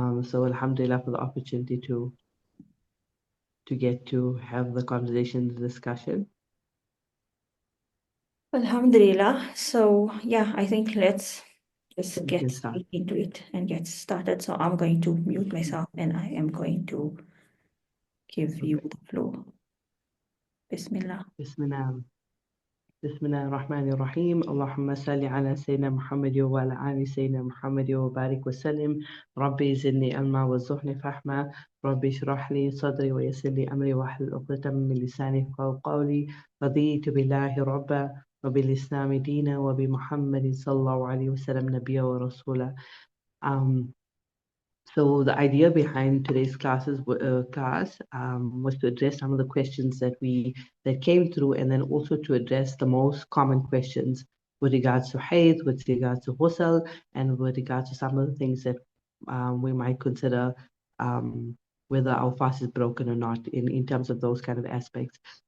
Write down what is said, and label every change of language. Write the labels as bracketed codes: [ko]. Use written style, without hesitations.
[en] So Alhamdulillah for the opportunity to get to have the conversation, the discussion. Alhamdulillah. So yeah, I think let's just We get can start. straight into it and get started. So I'm going to mute myself and I am going to give you Okay. the floor. Bismillah. Bismillah. [ar] بسم الله الرحمن الرحيم اللهم صل على سيدنا محمد وعلى آل سيدنا محمد وبارك وسلم ربي زدني علما وارزقني فهما ربي اشرح لي صدري ويسر لي أمري واحلل عقدة من لساني يفقهوا قولي رضيت بالله ربا وبالإسلام دينا وبمحمد صلى الله عليه وسلم نبيا ورسولا. [en] So the idea behind today's class was to address some of the questions that came through, and then also to address the most common questions with regards to hayd, with regards to ghusl, and with regards to some of the things that we might consider whether our fast is broken or not in terms of those kind of aspects.